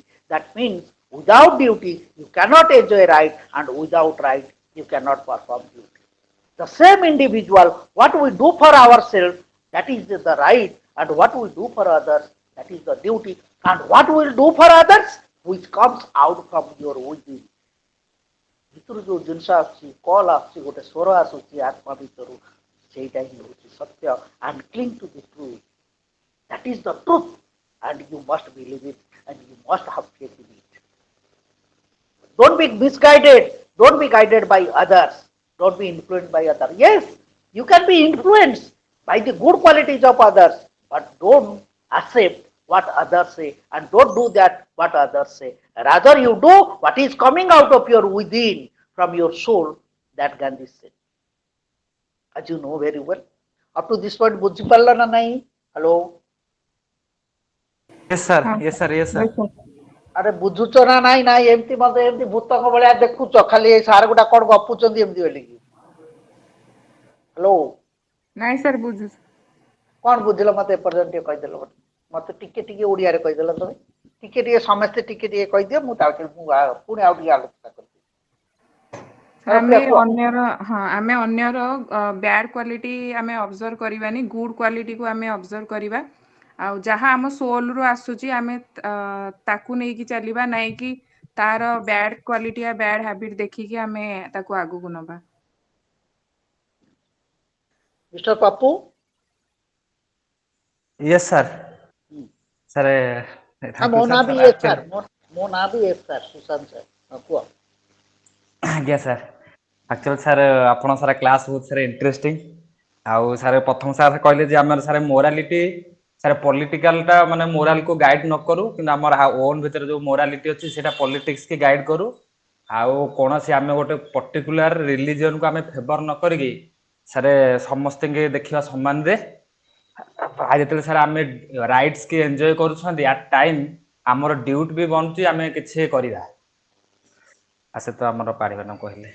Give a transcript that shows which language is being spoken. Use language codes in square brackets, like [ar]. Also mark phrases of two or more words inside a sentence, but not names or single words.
[en] That means without duty you cannot enjoy right, and without right you cannot perform duty. The same individual, what we do for ourselves, that is the right, and what we do for others, that is the duty, and what we will do for others, which comes out from your within. [or] ଭିତରୁ ଯୋଉ ଜିନିଷ ଆସୁଛି କଲ୍ ଆସୁଛି ଗୋଟେ ସ୍ୱର ଆସୁଛି ଆତ୍ମା ଭିତରୁ ସେଇଟା ହିଁ ହେଉଛି ସତ୍ୟ [en] and cling to the truth. That is the truth and you must believe it and you must have faith in it. Don't be misguided. Don't be guided by others. Don't be influenced by others. Yes, you can be influenced by the good qualities of others, but don't accept what others say and don't do that what others say. Rather, you do what is coming out of your within from your soul, that Gandhi said. As you know very well. Up to this point, [or] ବୁଝିପାରିଲ ନା ନାହିଁ? [en] Hello? Yes, sir. Yes, sir. Yes, sir. [or] ଆରେ ବୁଝୁଛ ନା ନାଇଁ ନାଇଁ ଏମିତି ମତେ ଏମିତି ଭୂତଙ୍କ ଭଳିଆ ଦେଖୁଛ ଖାଲି ଏଇ ସାର୍ ଗୁଡା କଣ ଗପୁଛନ୍ତି ଏମିତି ବୋଲିକି ହ୍ୟାଲୋ ନାଇଁ ସାର୍ ବୁଝୁଛୁ କଣ ବୁଝିଲ ମତେ ଏପର୍ଯ୍ୟନ୍ତ ଟିକେ କହିଦେଲ ମତେ ଟିକେ ଟିକେ ଓଡିଆରେ କହିଦେଲ ତମେ ଟିକେ ଟିକେ ସମସ୍ତେ ଟିକେ ଟିକେ କହିଦିଅ ମୁଁ ତାପରେ ମୁଁ ପୁଣି ଆଉ ଟିକେ ଆଲୋଚନା କରିବି ଆମେ ଅନ୍ୟର [en] bad quality [or] ଆମେ ଅବଜର୍ଭ କରିବାନି [en] good qualityku [or] ଆମେ ଅବଜର୍ଭ କରିବା ଆଉ ଯାହା ଆମ ସୋଲରୁ ଆସୁଛି ଆମେ ତାକୁ ନେଇକି ଚାଲିବା ନାଇଁ କି ତାର [en] bad quality [or] ୟା [en] bad habit [or] ଦେଖିକି ଆମେ ତାକୁ ଆଗକୁ ନବା ମିଷ୍ଟର ପାପୁ [en] Yes, sir. Sir, thank [or] ମୋ [en] you, [or] ନାଁ [en] sir. [or] ବି [en] Sir, [or] ଏସ୍ ସାର୍ [en] actually, [or] ମୋ ନାଁ ବି ଏସ୍ ସାର୍ ସୁଶାନ୍ତ ସାର୍ କୁହ [en] yes, sir. Actually, sir, [or] ଆପଣ ସାରା କ୍ଲାସ୍ ବହୁତ ସାରା ଇଣ୍ଟରେଷ୍ଟିଂ ଆଉ ସାର୍ ପ୍ରଥମ ସାର୍ କହିଲେ ଯେ ଆମର ସାର୍ ମୋରାଲିଟି ସାର୍ ପଲିଟିକାଲଟା ମାନେ ମୋରାଲକୁ ଗାଇଡ୍ ନ କରୁ କିନ୍ତୁ ଆମର ଓନ୍ ଭିତରେ ଯୋଉ ମୋରାଲିଟି ଅଛି ସେଇଟା ପଲିଟିକ୍ସ କି ଗାଇଡ୍ କରୁ ଆଉ କୌଣସି ଆମେ ଗୋଟେ [en] particular religionku [or] ଆମେ ଫେଭର ନ କରିକି ସାର୍ ସମସ୍ତଙ୍କୁ ଦେଖିବା ସମାନରେ ଆଉ ଯେତେବେଳେ ସାର୍ ଆମେ ରାଇଟ୍ସ କି ଏନ୍ଜୟ କରୁଛନ୍ତି [en] at time [or] ଆମର ଡ୍ୟୁଟି ବି ବନୁଛି ଆମେ କିଛି କରିବା ସେ ତ ଆମର ପାରିବାନ କହିଲେ